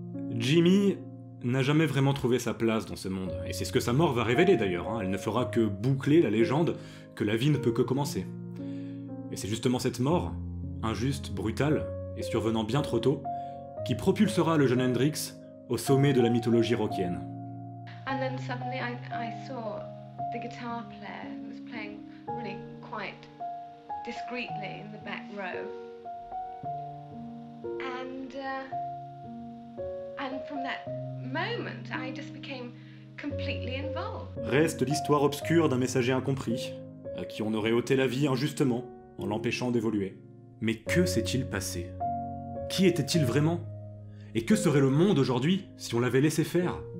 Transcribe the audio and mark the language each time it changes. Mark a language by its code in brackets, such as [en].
[fr] Jimmy n'a jamais vraiment trouvé sa place dans ce monde, et c'est ce que sa mort va révéler d'ailleurs, hein. Elle ne fera que boucler la légende que la vie ne peut que commencer. Et c'est justement cette mort, injuste, brutale, et survenant bien trop tôt, qui propulsera le jeune Hendrix au sommet de la mythologie rockienne. [en] And then suddenly I saw the guitar player who was playing really quite discreetly in the back row. And from that moment, I just became completely involved. [fr] Reste l'histoire obscure d'un messager incompris, à qui on aurait ôté la vie injustement, en l'empêchant d'évoluer. Mais que s'est-il passé? Qui était-il vraiment? Et que serait le monde aujourd'hui si on l'avait laissé faire?